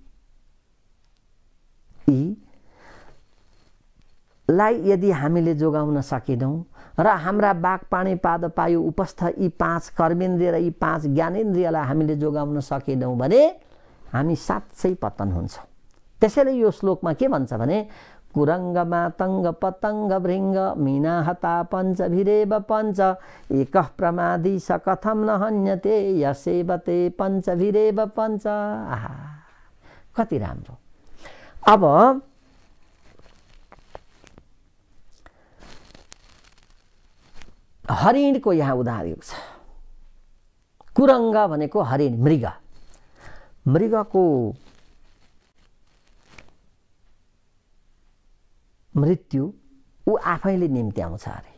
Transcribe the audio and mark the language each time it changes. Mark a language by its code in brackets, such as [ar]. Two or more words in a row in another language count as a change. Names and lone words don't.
[ne] यीलाई यदि हामीले जोगाउन सकेनौँ र हाम्रा [sa] बाक पाणी पाद पायो उपस्थ [ne] यी 5 कर्मेन्द्रिय र यी 5 ज्ञानेन्द्रियलाई हामीले जोगाउन सकेनौँ भने हामी साँच्चै पतन हुन्छौँ। त्यसैले यो श्लोकमा के भन्छ भने [sa] कुरङ्ग मातङ्ग पतङ्ग भृङ्ग मीना हता पञ्चभिरेव पञ्च एकः प्रमादी स कथं न हन्यते यसेवते पञ्चभिरेव पञ्च। [ne] आहा कति राम्रो। अब हरिणको यहाँ उदाहरण छ। कुरङ्ग भनेको हरिण, मृग। मृगको मृत्यु ऊ आफैले निम्त्याउँछ अरे।